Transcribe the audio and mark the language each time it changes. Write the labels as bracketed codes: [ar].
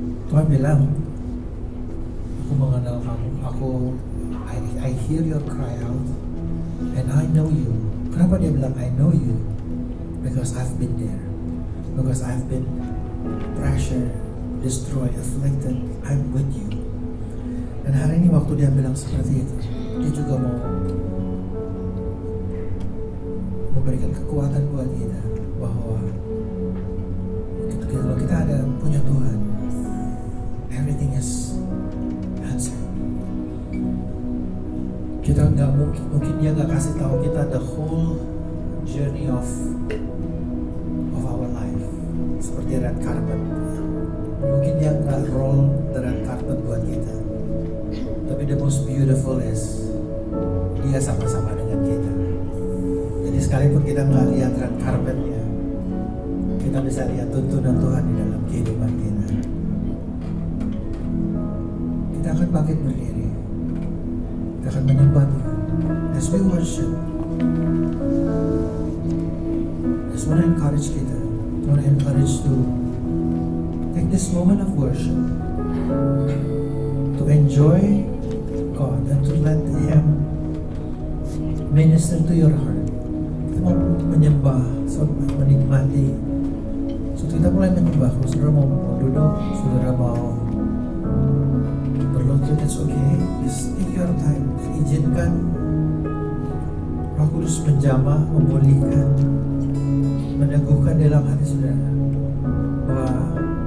[id] Tuhan bilang, aku mengenal kamu, [en] I hear your cry out, and I know you. [id] Kenapa dia bilang [en] I know you? Because I've been there. Because I've been pressure, destroyed, afflicted. I'm with you. [id] Dan hari ini waktu dia bilang seperti itu, dia juga mau memberikan kekuatan buat kita bahwa kalau kita ada punya Tuhan, [en] everything is answered. [id] Kita nggak mungkin dia nggak kasih tahu kita [en] the whole journey of our life [id] seperti red carpet. Mungkin dia nggak [en] roll the red carpet [id] buat kita, tapi [en] the most beautiful is [id] dia sama-sama dengan kita. Jadi sekalipun kita nggak lihat red carpetnya, kita bisa lihat tuntunan Tuhan di dalam kehidupan kita. Kita akan bangkit berdiri, kita akan menyembah Tuhan. [en] As we worship, just want to encourage [id] kita, [en] want to encourage to take this moment of worship to enjoy God and to let Him minister to your heart. [id] Kita mau menyembah, so menikmati. So kita mulai menyembah. Kalau saudara mau duduk, saudara mau berlutut, [en] it's okay. Just take your time. [id] Izinkan Roh Kudus menjamah, memulihkan, meneguhkan dalam hati saudara bahwa